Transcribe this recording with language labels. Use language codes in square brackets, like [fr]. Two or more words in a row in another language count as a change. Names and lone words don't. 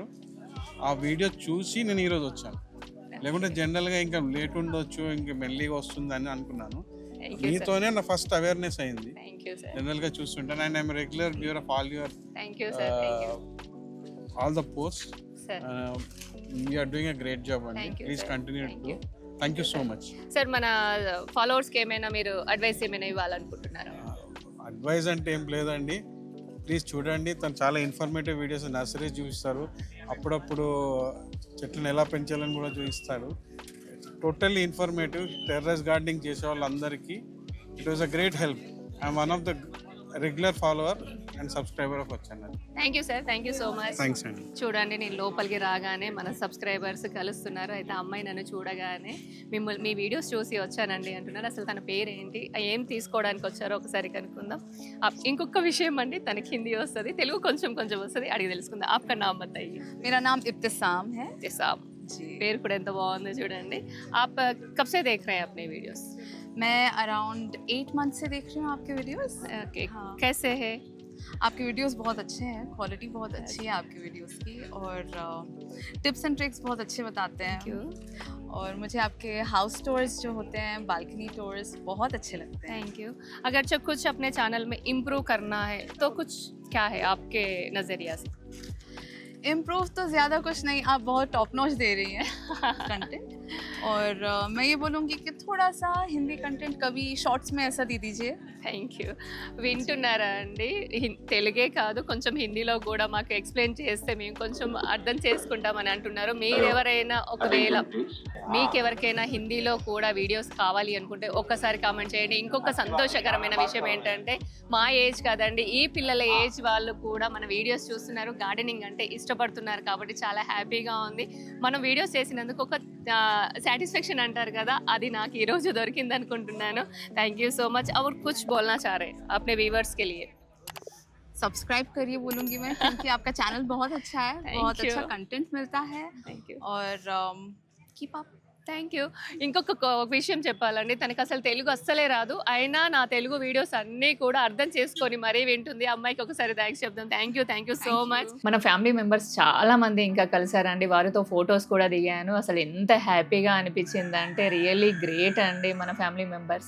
[te] ఆ వీడియో చూసి నేను ఈరోజు వచ్చాను. లేకుంటే జనరల్గా ఇంకా లేట్ ఉండొచ్చు, ఇంకా మెల్లిగా వస్తుంది అని అనుకున్నాను. మీతోనే నా [en] first awareness [te] అయింది. జనరల్గా చూస్తుంటాను. [en] And I'm regular viewer of all the post. You are doing a great job andi. Please continue to do. Thank you so much. [te] సార్ మన ఫాలోవర్స్కి ఏమైనా మీరు అడ్వైస్ ఏమైనా ఇవ్వాలనుకుంటున్నారా? అడ్వైజ్ అంటే ఏం లేదండి, ప్లీజ్ చూడండి. తను చాలా [en] informative videos [te] నర్సరీ చూపిస్తారు. అప్పుడప్పుడు చెట్లను ఎలా పెంచాలని కూడా చూపిస్తారు. [en] totally informative. terrace gardening [te] చేసే వాళ్ళందరికీ [en] it was a great help. I'm one of the regular follower and subscriber of channel. Thank you sir. Thank you so much. [te] థ్యాంక్స్ అండి. చూడండి, నేను లోపలికి రాగానే మన సబ్స్క్రైబర్స్ కలుస్తున్నారు. అయితే అమ్మాయి నన్ను చూడగానే మీ వీడియోస్ చూసి వచ్చానండి అంటున్నారు. అసలు తన పేరు ఏంటి, ఏం తీసుకోవడానికి వచ్చారో ఒకసారి కనుక్కుందాం. ఇంకొక విషయం అండి, తనకి హిందీ వస్తుంది, తెలుగు కొంచెం కొంచెం వస్తుంది, అడిగి తెలుసుకుందాం. [hi] आपका नाम बताइये. मेरा नाम इब्तिसाम है [te] ఇబ్తిసామ్. పేరు కూడా ఎంత బాగుందో చూడండి. [hi] आप कब से देख रहे हैं अपने वीडियोस? मैं [en] around 8 month [hi] से देख रही हूँ आपके वीडियोस. ओके. हाँ. कैसे है? आपके वीडियोस बहुत अच्छे हैं, क्वालिटी बहुत अच्छी है आपकी वीडियोस की, और [en] tips and tricks [hi] बहुत अच्छे बताते हैं. [en] Thank you. [hi] और मुझे आपके [en] house tours [hi] जो होते हैं, [en] balcony tours, [hi] बहुत अच्छे लगते हैं. [en] Thank you. [hi] अगर जब कुछ अपने चैनल में इम्प्रूव करना है तो कुछ क्या है आपके नज़रिया से? इम्प्रूव तो ज़्यादा कुछ नहीं, आप बहुत [en] top notch [hi] दे रही हैं कंटेंट. और मैं ये बोलूँगी कि थोड़ा सा हिंदी कंटेंट कभी शॉर्ट्स में ऐसा दे दीजिए. [en] Thank you. [te] వింటున్నారా అండి? తెలుగే కాదు, కొంచెం హిందీలో కూడా మాకు ఎక్స్ప్లెయిన్ చేస్తే మేము కొంచెం అర్థం చేసుకుంటామని అంటున్నారు. మీరెవరైనా ఒకవేళ మీకెవరికైనా హిందీలో కూడా వీడియోస్ కావాలి అనుకుంటే ఒక్కసారి కామెంట్ చేయండి. ఇంకొక సంతోషకరమైన విషయం ఏంటంటే, మా ఏజ్ కాదండి, ఈ పిల్లల ఏజ్ వాళ్ళు కూడా మన వీడియోస్ చూస్తున్నారు, గార్డెనింగ్ అంటే ఇష్టపడుతున్నారు. కాబట్టి చాలా హ్యాపీగా ఉంది. మనం వీడియోస్ చేసినందుకు ఒక సాటిస్ఫాక్షన్ అంటారు కదా, అది నాకు ఈరోజు దొరికింది అనుకుంటున్నాను. [en] Thank you so much. [hi] और कुछ बोलना चाह रहे हैं अपने व्यूवर्स के लिए? सब्सक्राइब करिए बोलूँगी मैं, क्योंकि आपका चैनल बहुत अच्छा है, बहुत अच्छा कंटेंट मिलता है. [en] Thank you. और keep up. Thank you. [te] ఇంకొక విషయం చెప్పాలండి, తనకు అసలు తెలుగు అస్సలే రాదు, అయినా నా తెలుగు వీడియోస్ అన్నీ కూడా అర్థం చేసుకొని మరీ వింటుంది. అమ్మాయికి ఒకసారి థ్యాంక్స్ చెప్దాం. [en] Thank you so much. [te] మన [en] family members [te] చాలా మంది ఇంకా కలిసారండి. వారితో ఫొటోస్ కూడా దిగాను. అసలు ఎంత హ్యాపీగా అనిపించిందంటే [en] really great [te] అండి మన [en] family members.